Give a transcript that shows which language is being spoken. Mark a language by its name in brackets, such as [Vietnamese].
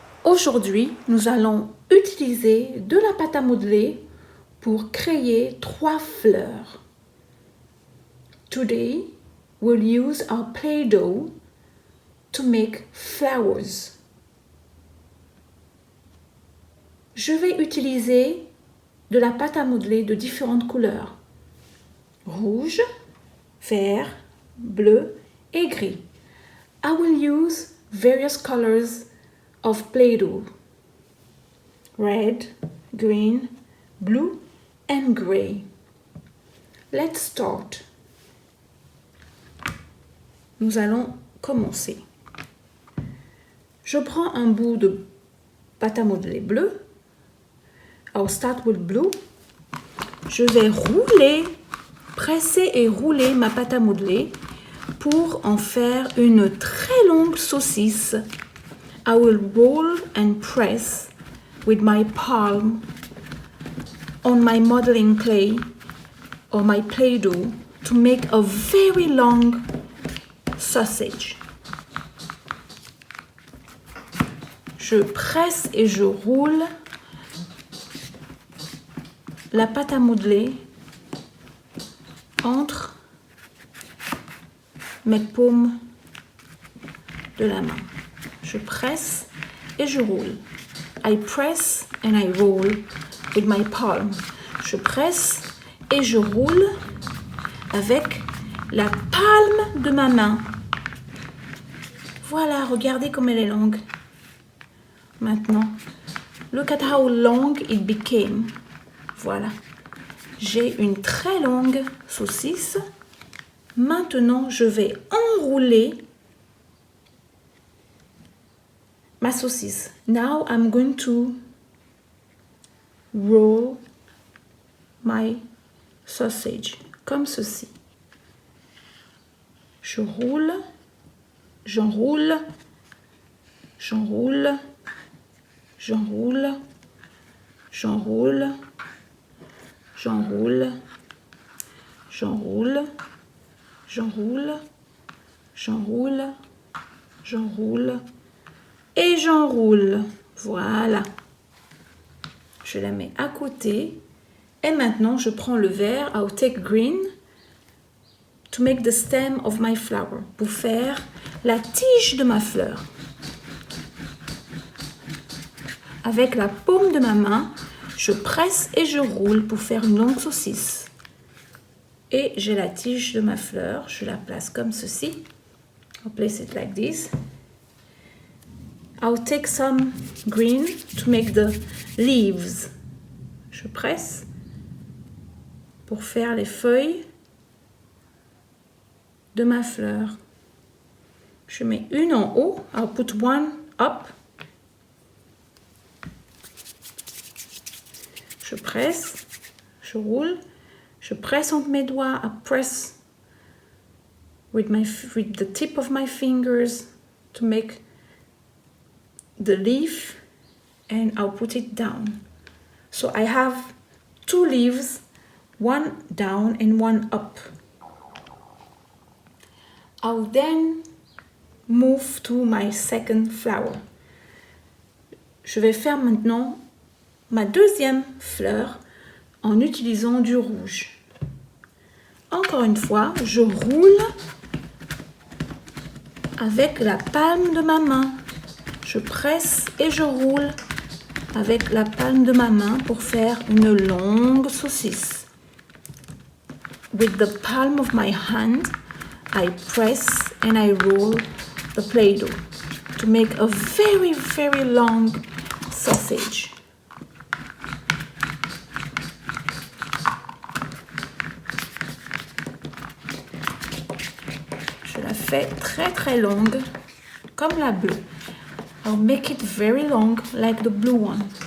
[French] Aujourd'hui, nous allons utiliser de la pâte à modeler pour créer 3 fleurs. [English] Today, we'll use our Play-Doh to make flowers. [French] Je vais utiliser de la pâte à modeler de différentes couleurs. Rouge, vert, bleu et gris. [English] I will use various colors of Play-Doh. Red, green, blue and gray. Let's start. [French] Nous allons commencer. Je prends un bout de pâte à modeler bleu. [English] I'll start with blue. [French] Je vais rouler, presser et rouler ma pâte à modeler pour en faire une très longue saucisse. [English] I will roll and press with my palm on my modeling clay or my Play-Doh to make a very long sausage. [French] Je presse et je roule la pâte à modeler entre mes paumes de la main. Je presse et je roule. I press and I roll with my palm. Je presse et je roule avec la palme de ma main. Voilà, regardez comme elle est longue. [English] Maintenant, look at how long it became. [French] Voilà, j'ai une très longue saucisse. Maintenant, je vais enrouler ma saucisse. [English] Now, I'm going to roll my sausage, [French] comme ceci. Je roule, j'enroule, j'enroule, j'enroule, j'enroule, j'enroule, j'enroule, j'enroule, j'enroule, j'enroule et j'enroule. Voilà. Je la mets à côté. Et maintenant, je prends le vert. [English] I'll take green to make the stem of my flower. [French] Pour faire la tige de ma fleur. Avec la paume de ma main, je presse et je roule pour faire une longue saucisse. Et j'ai la tige de ma fleur. Je la place comme ceci. [English] I'll place it like this. I'll take some green to make the leaves. [French] Je presse pour faire les feuilles de ma fleur. Je mets une en haut. [English] I'll put one up. [French] Je presse, je roule, je presse entre mes doigts. [English] I press with the tip of my fingers to make the leaf and I'll put it down. So I have 2 leaves, one down and one up. I'll then move to my second flower. [French] Je vais faire maintenant ma deuxième fleur en utilisant du rouge. Encore une fois, je roule avec la palme de ma main. Je presse et je roule avec la palme de ma main pour faire une longue saucisse. [English] With the palm of my hand, I press and I roll the Play-Doh to make a very, very long sausage. [French] Je la fais très, très longue, comme la bleue. [English] I'll make it very long, like the blue one.